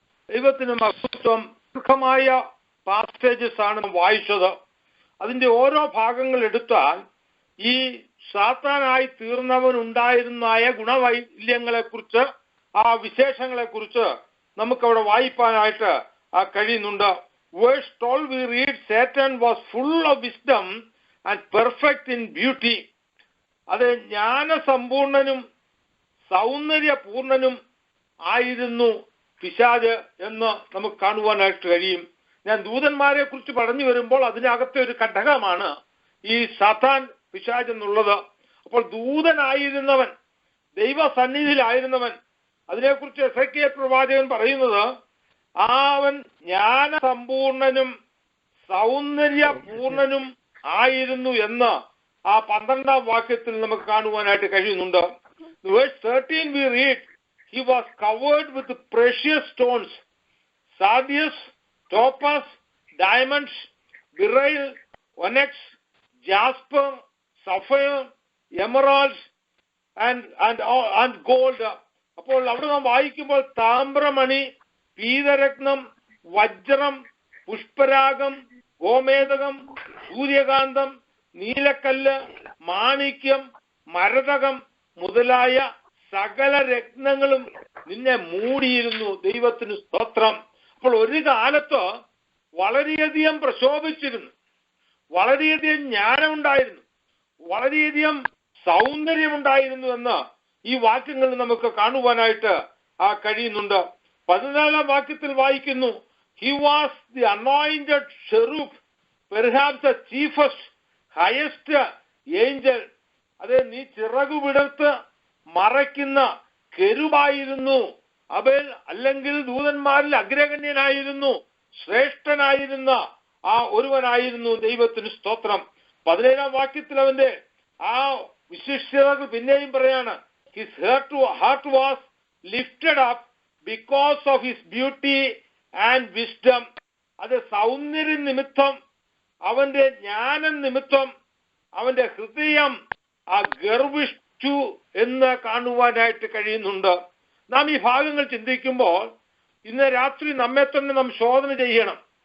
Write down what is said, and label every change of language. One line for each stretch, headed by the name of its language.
Malayalam: ദൈവത്തിന് മഹത്വം. ദീർഘമായ പാസേജസ് ആണ് വായിച്ചത്. അതിന്റെ ഓരോ ഭാഗങ്ങൾ എടുത്താൽ ഈ സാത്താനായി തീർന്നവനുണ്ടായിരുന്നായ ഗുണവൈല്യങ്ങളെ കുറിച്ച്, ആ വിശേഷങ്ങളെ കുറിച്ച് നമുക്കവിടെ വായിപ്പാനായിട്ട് കഴിയുന്നുണ്ട്.
English: Verse 12 we read, Satan was full of wisdom and perfect in beauty.
Malayalam: അത് ജ്ഞാനസമ്പൂർണനും സൗന്ദര്യപൂർണനും ആയിരുന്നു പിശാച് എന്ന് നമുക്ക് കാണുവാനായിട്ട് കഴിയും. ഞാൻ ദൂതന്മാരെ കുറിച്ച് പറഞ്ഞു വരുമ്പോൾ അതിനകത്തെ ഒരു ഘടകമാണ് ഈ സാത്താൻ പിശാച് എന്നുള്ളത്. അപ്പോൾ ദൂതനായിരുന്നവൻ, ദൈവസന്നിധിയിലായിരുന്നവൻ, അതിനെക്കുറിച്ച് എസെക്കിയേൽ പ്രവാചകൻ പറയുന്നത് അവൻ ജ്ഞാനസമ്പൂർണനും സൗന്ദര്യപൂർണനും ആയിരുന്നു എന്ന് ആ 12ാം വാക്യത്തിൽ നമുക്ക് കാണുവാനായിട്ട് കഴിയുന്നുണ്ട്.
English: Verse 13 we read, he was covered with precious stones, sardius, topaz, diamonds, beryl, onyx, jasper, sapphire, emeralds and gold.
Malayalam: അപ്പോൾ അവിടെ നാം വായിക്കുമ്പോൾ താമ്രമണി, പീതരത്നം, വജ്രം, പുഷ്പരാഗം, ഗോമേതകം, സൂര്യകാന്തം, നീലക്കല്ല്, മാണിക്യം, മരതകം മുതലായ സകല രത്നങ്ങളും നിന്നെ മൂടിയിരുന്നു. ദൈവത്തിന് സ്തോത്രം. അപ്പോൾ ഒരു കാലത്ത് വളരെയധികം പ്രശോഭിച്ചിരുന്നു, വളരെയധികം ജ്ഞാനമുണ്ടായിരുന്നു, വളരെയധികം സൗന്ദര്യമുണ്ടായിരുന്നു എന്ന് ഈ വാക്യങ്ങളിൽ നമുക്ക് കാണുവാനായിട്ട് കഴിയുന്നുണ്ട്. 14ാം വാക്യത്തിൽ വായിക്കുന്നു,
English: he was the anointed cherub, perhaps the chiefest, highest angel.
Malayalam: അത് നീ ചിറകു വിടർത്ത് മറയ്ക്കുന്ന കെരുബായിരുന്നു അവൻ, അല്ലെങ്കിൽ ദൂതന്മാരിൽ അഗ്രഗണ്യനായിരുന്നു, ശ്രേഷ്ഠനായിരുന്ന ആ ഒരുവനായിരുന്നു. ദൈവത്തിന് സ്തോത്രം. 17ാം വാക്യത്തിൽ അവന്റെ ആ വിശിഷ്ടതകൾ പിന്നെയും പറയാണ്,
English: his heart was lifted up because of his beauty and wisdom.
Malayalam: അത് സൗന്ദര്യ നിമിത്തം, അവന്റെ ജ്ഞാനം നിമിത്തം അവന്റെ ഹൃദയം ഗർവിഷ്ഠു എന്ന് കാണുവാനായിട്ട് കഴിയുന്നുണ്ട്. നാം ഈ ഭാഗങ്ങൾ ചിന്തിക്കുമ്പോൾ ഇന്ന് രാത്രി നമ്മെ തന്നെ നാം ശോധന ചെയ്യണം.